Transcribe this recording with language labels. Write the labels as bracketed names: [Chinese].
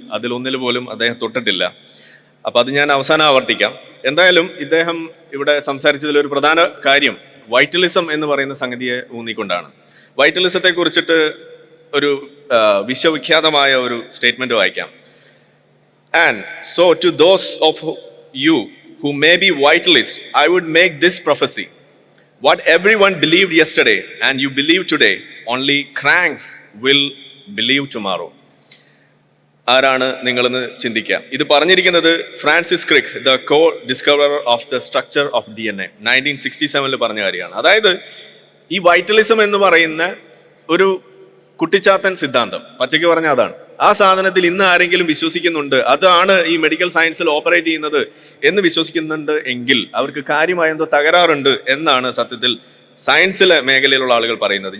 [Malayalam] അതിലൊന്നിൽ പോലും അദ്ദേഹം തൊട്ടിട്ടില്ല. അപ്പം അത് ഞാൻ അവസാനം ആവർത്തിക്കാം. എന്തായാലും ഇദ്ദേഹം ഇവിടെ സംസാരിച്ചതിലൊരു പ്രധാന കാര്യം വൈറ്റലിസം എന്ന് പറയുന്ന സംഗതിയെ ഊന്നിക്കൊണ്ടാണ്. വൈറ്റലിസത്തെ കുറിച്ചിട്ട് ഒരു വിശ്വവിഖ്യാതമായ ഒരു സ്റ്റേറ്റ്മെന്റ് വായിക്കാം. [English] And so to those of you who may be vitalists, I would make this prophecy. What everyone believed yesterday and you believe today, only cranks will believe tomorrow. [Malayalam] ആരാണ് നിങ്ങളെന്ന് ചിന്തിക്കുക. ഇത് പറഞ്ഞിരിക്കുന്നത് Francis Crick, [English] the co discoverer of the structure of DNA, [Malayalam] 1967 പറഞ്ഞ കാര്യമാണ്. അതായത് ഈ വൈറ്റലിസം എന്ന് പറയുന്ന ഒരു കുട്ടിച്ചാത്തൻ സിദ്ധാന്തം, പച്ചയ്ക്ക് പറഞ്ഞ അതാണ്. ആ സാധനത്തിൽ ഇന്ന് ആരെങ്കിലും വിശ്വസിക്കുന്നുണ്ട്, അതാണ് ഈ മെഡിക്കൽ സയൻസിൽ ഓപ്പറേറ്റ് ചെയ്യുന്നത് എന്ന് വിശ്വസിക്കുന്നുണ്ട് എങ്കിൽ അവർക്ക് കാര്യമായ എന്തോ തകരാറുണ്ട് എന്നാണ് സത്യത്തിൽ സയൻസിലെ മേഖലയിലുള്ള ആളുകൾ പറയുന്നത്.